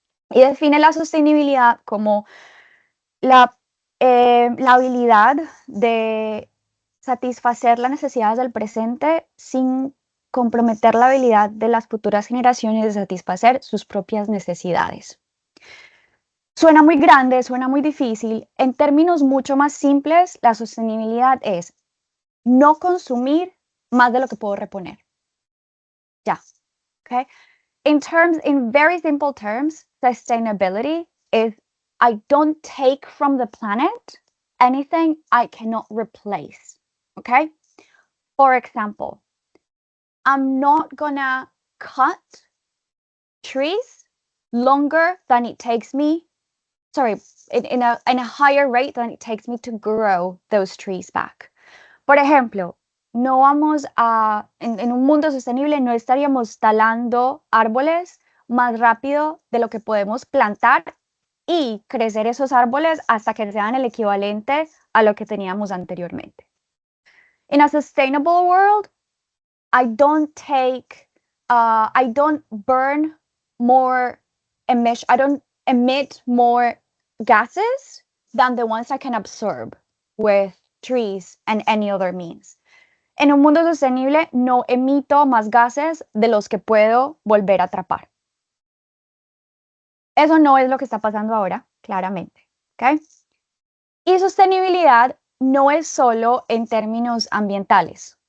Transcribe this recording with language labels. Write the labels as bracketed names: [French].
[Spanish] Y define la sostenibilidad como la habilidad de satisfacer las necesidades del presente sin comprometer la habilidad de las futuras generaciones de satisfacer sus propias necesidades. Suena muy grande, suena muy difícil. En términos mucho más simples, la sostenibilidad es no consumir más de lo que puedo reponer. Ya, ¿ok? [English] In very simple terms, sustainability is I don't take from the planet anything I cannot replace. Okay? For example, I'm not gonna cut trees longer than it takes me, in a higher rate than it takes me to grow those trees back. [Spanish] Por ejemplo, no vamos a, en un mundo sostenible, no estaríamos talando árboles más rápido de lo que podemos plantar y crecer esos árboles hasta que sean el equivalente a lo que teníamos anteriormente. [English] In a sustainable world, I don't burn more emission, I don't emit more gases than the ones I can absorb with trees and any other means. [Spanish] En un mundo sostenible no emito más gases de los que puedo volver a atrapar. Eso no es lo que está pasando ahora, claramente. ¿Okay? Y sostenibilidad no es solo en términos ambientales.